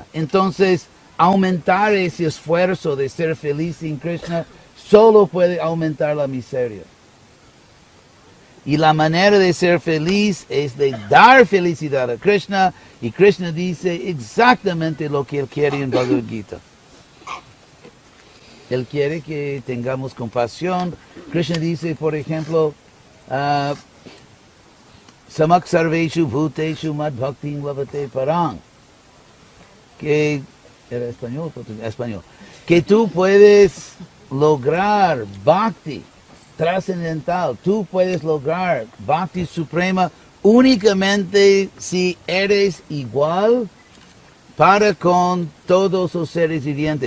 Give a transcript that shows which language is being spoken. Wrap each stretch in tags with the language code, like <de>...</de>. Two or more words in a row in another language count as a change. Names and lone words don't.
<es>Entonces, aumentar ese esfuerzo de ser feliz sin Krishna solo puede aumentar la miseria. Y la manera de ser feliz es de dar felicidad a Krishna. Y Krishna dice exactamente lo que él quiere en Bhagavad Gita. Él quiere que tengamos compasión. Krishna dice, por ejemplo,</es> <sa>Samak sarveshu bhuteshu mad bhaktim lavate parang.</sa> <es>Que, ¿era español? Español. Que tú puedes lograr bhakti trascendental. Tú puedes lograr bhakti suprema únicamente si eres igual para con todos los seres vivientes.</es>